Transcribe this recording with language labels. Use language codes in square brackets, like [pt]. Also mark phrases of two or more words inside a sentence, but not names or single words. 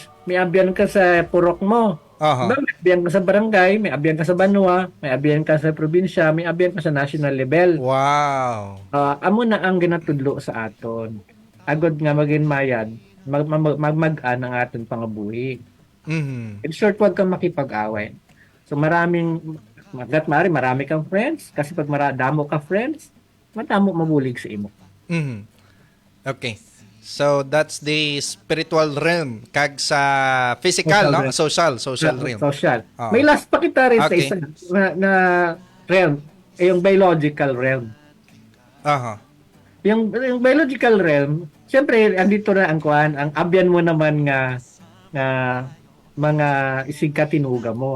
[hil] May abyan ka sa purok mo. May abyan ka sa barangay, may abyan ka sa banwa, may abyan ka sa probinsya, may abyan ka sa [en] national level. [hil] Wow. Amo na ang ginatudlo sa aton. Agod nga maging mayad, magmagan ang aton pangabuhi. [en] In short, [tl] wag kang makipag-away. So marami kang friends, kasi pag [hil] damo ka [tl] friends, [hil] madamo mabulig sa imo. [en] Okay. So that's the spiritual realm [hil] kag sa [en] physical, no? Social realm. Social. [hil] May last pa kita rin sa isa na realm, yung [en] biological realm. [hil] Yung [en] biological realm, [hil] siyempre andito na ang abyan mo naman nga mga isigkatinuga mo.